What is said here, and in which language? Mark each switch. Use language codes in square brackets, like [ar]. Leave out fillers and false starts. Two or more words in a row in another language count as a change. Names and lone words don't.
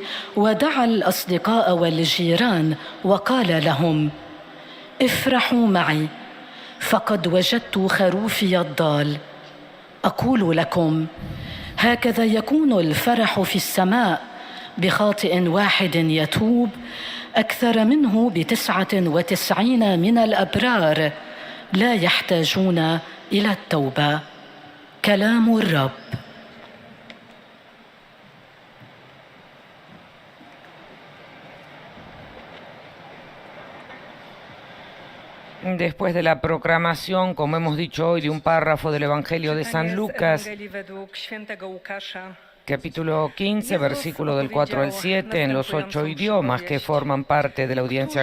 [ar] ودعا الأصدقاء والجيران وقال لهم افرحوا معي فقد وجدت خروفي الضال أقول لكم هكذا يكون الفرح في السماء بخاطئ واحد يتوب أكثر منه ب99 من الأبرار لا يحتاجون إلى التوبة. كلام الرب. [es] Después de la proclamación, como hemos dicho hoy, de un párrafo del Evangelio de San Lucas, capítulo 15, versículo del 4 al 7, en los 8 idiomas que forman parte de la audiencia